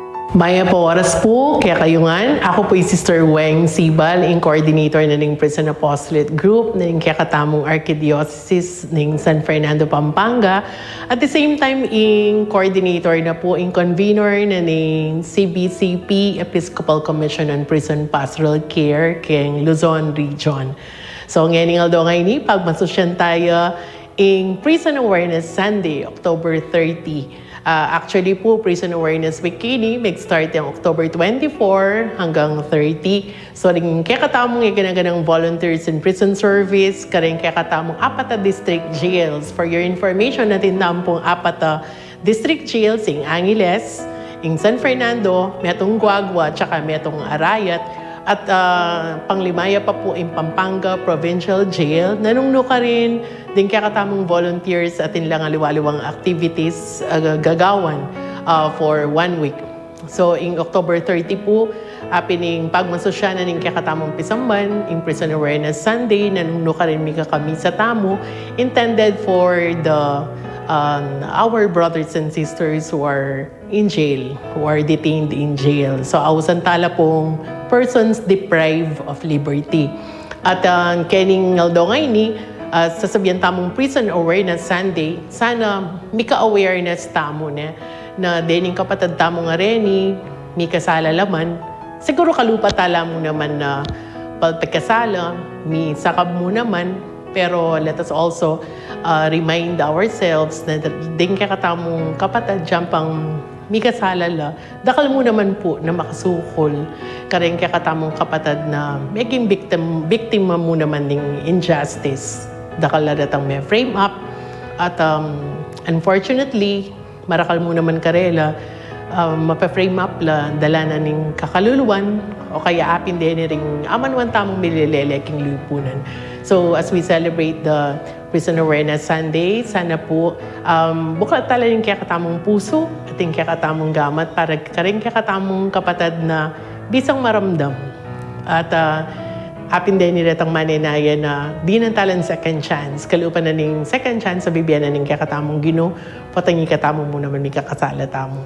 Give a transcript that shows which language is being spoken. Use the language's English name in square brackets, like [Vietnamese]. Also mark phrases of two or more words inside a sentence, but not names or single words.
[Pampanga] Maya po oras po, kaya kayungan. Ako po Sister Weng Sibal, ang coordinator na ng Prison Apostolate Group na ng Kakatamong Archdiocese ng San Fernando, Pampanga. [English] At the same time, [Pampanga] ang coordinator na po, ang convener na ng CBCP, Episcopal Commission on Prison Pastoral Care, keng Luzon Region. So ngayon nga ni, pagmasosyan tayo in Prison Awareness Sunday, October 30. Actually po, Prison Awareness Week kini mag-start yung October 24 hanggang 30. So, rin kaya katamong ganang volunteers in prison service, karing kaya katamong 4 [English] district jails. For your information, [Pampanga] natin pong 4 [English] district jails, [Pampanga] in Angeles, in San Fernando, metong Guagua, tsaka metong Arayat. At panglimaya pa po in Pampanga Provincial Jail. Nanungno ka rin din kaya katamong volunteers at lang aliwaliwang activities gagawan [English] for 1 week. [Pampanga] So in October 30 po, pining pagmasosyanan ng kaya katamong pisamban, in Prison Awareness Sunday, nanungno ka rin mika kami sa tamo, [English] intended for the our brothers and sisters who are in jail, who are detained in jail. [Pampanga] So, awsan tala pong [English] persons deprived of liberty. [Pampanga] At kening ngaldo ngay ni, sasabihan tamong Prison Awareness Sunday, sana mika awareness tamo na dening kapatid tamo nga reni, mika sala laman, siguro kalupa tala mo naman na pagkasala, mi sakab mo naman, pero [English] let us also remind ourselves [Pampanga] na din kakatamong kapatid jampang mikasalala, dakal mo naman po na makasukol karing kakatamong kapatid na maging biktima mo naman ng injustice. Dakal na datang may [English] frame up [Pampanga] at unfortunately, marakal mo naman karela, mapa-frame up la dala na ning kakaluluwan o kaya apin din ring amanwan tamong milileleking lipunan. [English] So as we celebrate the Prison Awareness Sunday, [Pampanga] sana po bukla tala yung kakatamong puso at yung kakatamong gamat para karing kakatamong kapatid na bisang maramdam. At apin din nilatang maninaya na di nang talan [English] second chance. [Pampanga] Kalupan na ning [English] second chance [Pampanga] sa bibiyan na ning kakatamong Ginoo, patangi katamong mo naman may kakasala tamo.